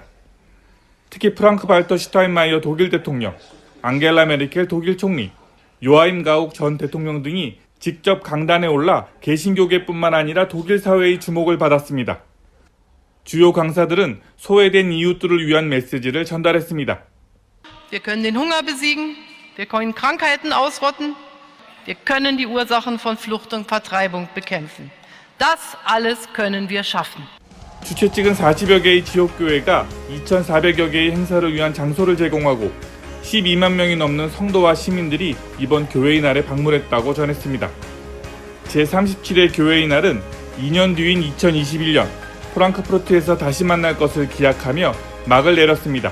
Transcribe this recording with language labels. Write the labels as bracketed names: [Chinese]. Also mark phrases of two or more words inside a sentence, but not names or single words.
[Korean] 특히 프랑크 발터 슈타인마이어 독일 대통령, 앙겔라 메르켈 독일 총리, 요하임 가욱 전 대통령 등이 직접 강단에 올라 개신교계뿐만 아니라 독일 사회의 주목을 받았습니다. 주요 강사들은 소외된 이웃들을 위한 메시지를 전달했습니다. [German] Wir können den Hunger besiegen, wir können Krankheiten ausrotten, wir können die Ursachen von Flucht und Vertreibung bekämpfen. Das alles können wir schaffen. [Korean] 주최 측은 40여 개의 지역교회가 2,400여 개의 행사를 위한 장소를 제공하고 12만 명이 넘는 성도와 시민들이 이번 교회의 날에 방문했다고 전했습니다. 제37회 교회의 날은 2년 뒤인 2021년 프랑크푸르트에서 다시 만날 것을 기약하며 막을 내렸습니다.